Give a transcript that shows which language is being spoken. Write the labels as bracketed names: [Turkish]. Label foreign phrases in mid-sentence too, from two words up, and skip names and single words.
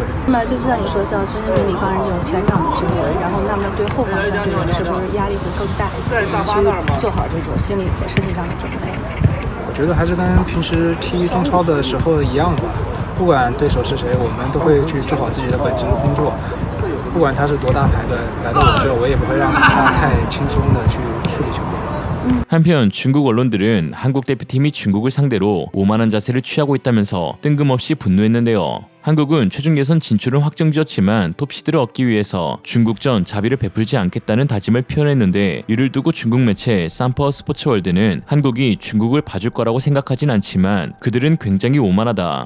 [Chinese] 那么就像你说，像孙兴民、李康仁这种前场的球员，然后那么对后防线队员是不是压力会更大一些？怎么去做好这种心理和身体上的准备？我觉得还是跟平时踢中超的时候一样吧，不管对手是谁，我们都会去做好自己的本职工作。不管他是多大牌的来到我这，我也不会让他太轻松的去处理球队。 [Korean] 한편 중국 언론들은 한국 대표팀이 중국을 상대로 오만한 자세를 취하고 있다면서 뜬금없이 분노했는데요. 한국은 최종 예선 진출은 확정지었지만 톱시드를 얻기 위해서 중국전 자비를 베풀지 않겠다는 다짐을 표현했는데 이를 두고 중국 매체 삼퍼 스포츠월드는 한국이 중국을 봐줄 거라고 생각하진 않지만 그들은 굉장히 오만하다.